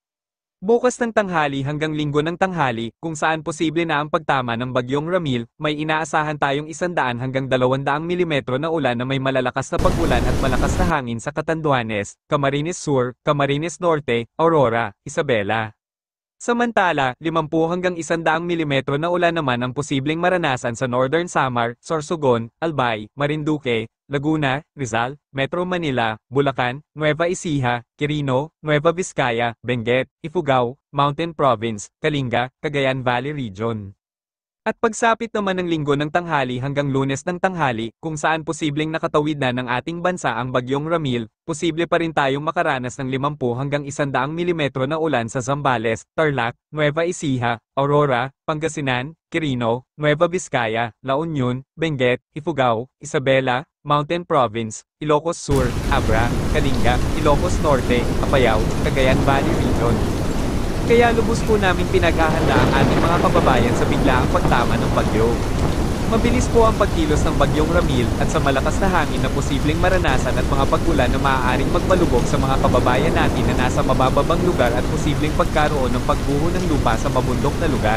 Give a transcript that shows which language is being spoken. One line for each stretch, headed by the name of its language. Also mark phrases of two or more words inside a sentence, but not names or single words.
Filipino: Bukas ng tanghali hanggang Linggo ng tanghali, kung saan posible na ang pagtama ng Bagyong Ramil, may inaasahan tayong 100 hanggang 200 mm na ulan na may malalakas na pag-ulan at malakas na hangin sa Catanduanes, Camarines Sur, Camarines Norte, Aurora, Isabela. Samantala, 50 hanggang 100 mm na ulan naman ang posibleng maranasan sa Northern Samar, Sorsogon, Albay, Marinduque, Laguna, Rizal, Metro Manila, Bulacan, Nueva Ecija, Quirino, Nueva Vizcaya, Benguet, Ifugao, Mountain Province, Kalinga, Cagayan Valley Region. At pagsapit naman ng Linggo ng tanghali hanggang Lunes ng tanghali, kung saan posibleng nakatawid na ng ating bansa ang Bagyong Ramil, posible pa rin tayong makaranas ng 50 hanggang 100 mm na ulan sa Zambales, Tarlac, Nueva Ecija, Aurora, Pangasinan, Quirino, Nueva Vizcaya, La Union, Benguet, Ifugao, Isabela, Mountain Province, Ilocos Sur, Abra, Kalinga, Ilocos Norte, Apayao, Cagayan Valley Region. Kaya lubos po namin pinaghahanda ang ating mga kababayan sa biglaang pagtama ng bagyo. Mabilis po ang pagkilos ng Bagyong Ramil at sa malakas na hangin na posibleng maranasan at mga pag-ulan na maaaring magmalubog sa mga kababayan natin na nasa mabababang lugar at posibleng pagkaroon ng pagbuho ng lupa sa mabundok na lugar.